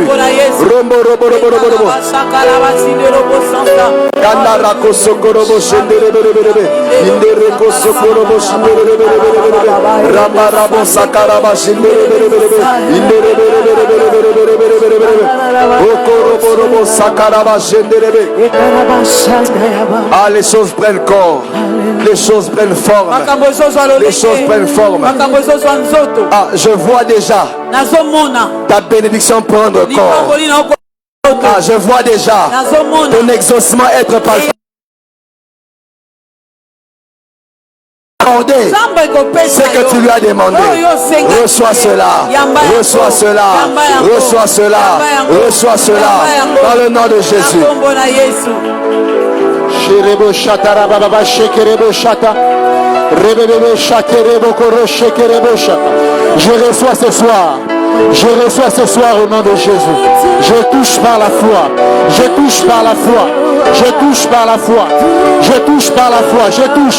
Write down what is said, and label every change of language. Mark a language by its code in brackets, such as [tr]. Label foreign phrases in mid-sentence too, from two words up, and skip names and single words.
[fr] Rombo robo robo robo robo. Kandara kosokorobo shendere bere bere bere. Indere kosokorobo shendere bere bere bere. Ramba rabo sakaraba shendere bere bere bere. Indere bere bere bere bere bere bere bere bere. Okorobo robo sakaraba shendere bere. Ah, les choses prennent corps. Les choses prennent forme. Les choses prennent forme. Ah, je vois déjà ta bénédiction prendre corps. Ah, je vois déjà ton exaucement être palpable. Ce que tu lui as demandé, reçois cela, reçois cela, reçois cela, reçois cela, dans le nom de Jésus. Shirebo shata rababa shekerebo shata rebebe shakerebo koro shekerebo shata. Je reçois ce soir Je reçois ce soir au nom de Jésus. Je touche par la foi. Je touche par la foi. Je touche par la foi. Je touche par la foi. Je touche.